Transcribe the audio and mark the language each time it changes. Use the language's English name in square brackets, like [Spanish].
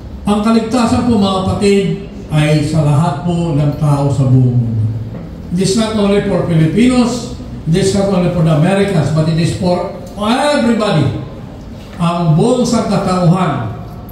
[Filipino] Ang kaligtasan po mga kapatid ay sa lahat po ng tao sa buong mundo. [English] It is not only for Filipinos, it is not only for the Americans, but it is for everybody. [Filipino] Ang buong sangkatauhan.